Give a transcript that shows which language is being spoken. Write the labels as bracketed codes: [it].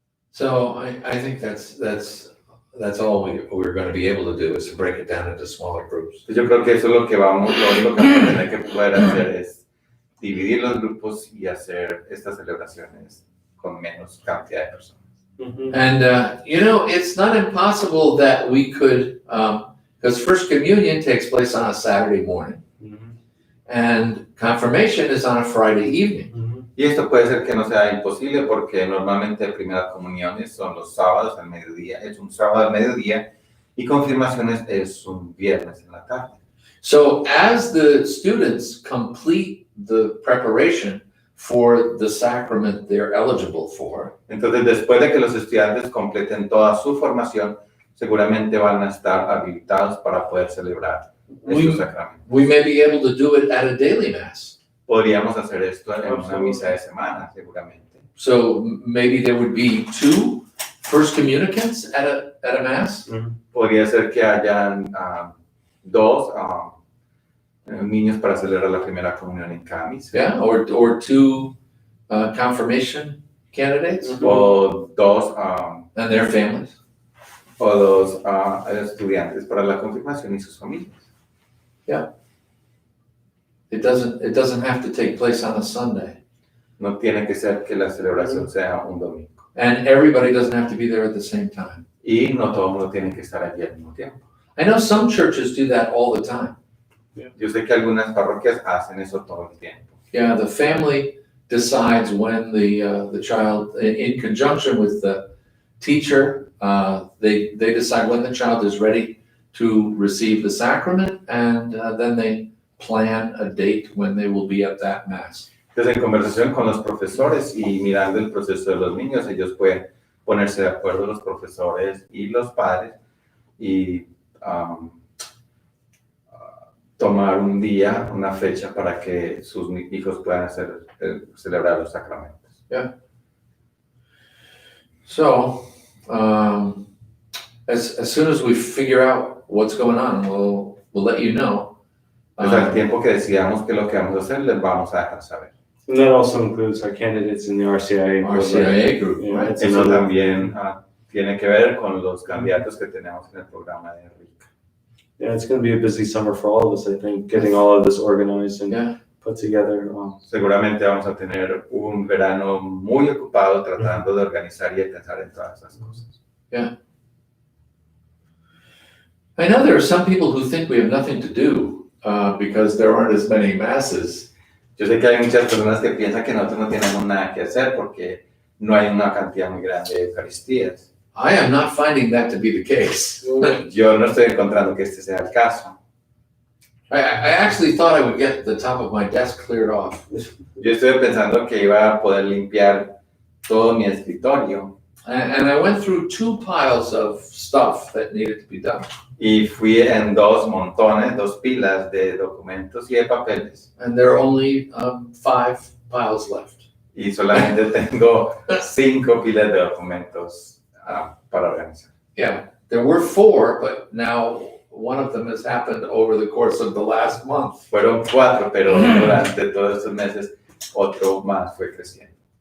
[en] So I think that's all we're going to be able to do is to break it down into smaller groups. [es] Yo creo que eso es lo único que vamos a tener que poder hacer es dividir los grupos y hacer estas celebraciones con menos cantidad de personas. Mm-hmm. [en] And it's not impossible that we could, because First Communion takes place on a Saturday morning, Mm-hmm. and Confirmation is on a Friday evening. Mm-hmm. [es] Y esto puede ser que no sea imposible porque normalmente primeras comuniones son los sábados al mediodía, es un sábado al mediodía, y confirmaciones es un viernes en la tarde. [en] So as the students complete the preparation for the sacrament they're eligible for, [es] Entonces, después de que los estudiantes completen toda su formación, seguramente van a estar habilitados para poder celebrar estos sacramentos. [en] we may be able to do it at a daily mass. [es] Podríamos hacer esto en una misa de semana, seguramente. [en] So maybe there would be 2 first communicants at a mass. [es] Podría ser que hayan 2 niños para celebrar la primera comunión en cada misa. [en] Yeah, or 2 confirmation candidates [es] O 2 [en] and their families. [es] o 2 estudiantes para la confirmación y sus familias. [en] It doesn't have to take place on a Sunday. [es] No tiene que ser que la celebración sea un domingo. [en] And everybody doesn't have to be there at the same time. [es] Y no todo el mundo tiene que estar allí al mismo tiempo. [en] I know some churches do that all the time. [es] Yo sé que algunas parroquias hacen eso todo el tiempo. [en] Yeah, the family decides when the child, in conjunction with the teacher, they decide when the child is ready to receive the sacrament, and then they plan a date when they will be at that mass. [es] Entonces, en conversación con los profesores y mirando el proceso de los niños, ellos pueden ponerse de acuerdo, los profesores y los padres, y tomar un día, una fecha para que sus hijos puedan celebrar los sacramentos. [en] Yeah. So, as soon as we figure out what's going on, we'll let you know. [es] Entonces, al tiempo que decidamos qué es lo que vamos a hacer, les vamos a dejar saber. [en] And that also includes our candidates in the RCIA. RCIA group, Yeah, right? it's [es] Eso [en] another- [es] también tiene que ver con los candidatos que tenemos en el programa de Enrique. [en] Yeah, it's going to be a busy summer for all of us, I think, getting all of this organized and Yeah. put together. [es] Seguramente vamos a tener un verano muy ocupado tratando de organizar y de pensar en todas esas cosas. [en] I know there are some people who think we have nothing to do because there aren't as many masses. [es] Yo sé que hay muchas personas que piensan que nosotros no tenemos nada que hacer porque no hay una cantidad muy grande de Eucaristías. [en] I am not finding that to be the case. [es] Yo no estoy encontrando que este sea el caso. [en] I actually thought I would get the top of my desk cleared off. [es] Yo estoy pensando que iba a poder limpiar todo mi escritorio [en] And I went through 2 piles of stuff that needed to be done. [es] y fui en 2 pilas de documentos y de papeles [en] And there are only 5 piles left. [es] y solamente tengo 5 pilas de documentos para organizar. [en] Yeah, there were 4, but now one of them has happened over the course of the last month. [es] Fueron 4, pero durante todos estos meses otro más fue creciendo.